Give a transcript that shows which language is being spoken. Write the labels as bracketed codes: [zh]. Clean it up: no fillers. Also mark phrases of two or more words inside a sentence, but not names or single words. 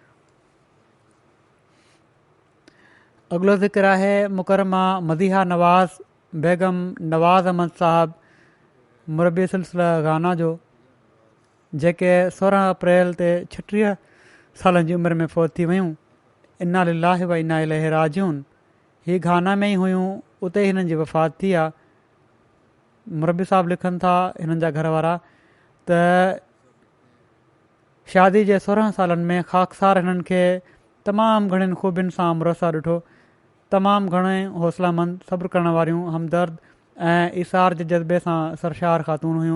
[sd] अॻिलो ज़िक्र आहे मुकरमा मदीहा नवाज़ बेगम नवाज़ अहमद साहब मुरबी सिलसिला गाना जो, जेके 16 अप्रैल ते 36 सालनि जी उमिरि में फ़ौत थी वियूं। [ar] إنا لله وإنا إليه راجعون. [sd] ही गाना में ई हुयूं, उते ई हिननि जी वफ़ात थी आहे। मुरबी साहब लिखनि था हिननि जा घर वारा त शादी जे 16 सालनि में ख़ाकसार हिननि खे तमामु घणनि ख़ूबियुनि सां मुरसा ॾिठो। तमामु घणे हौसलामंद, सब्र करण वारियूं, हमदर्द ऐं इसार जे जज़्बे सां सरशार ख़ातून हुयूं।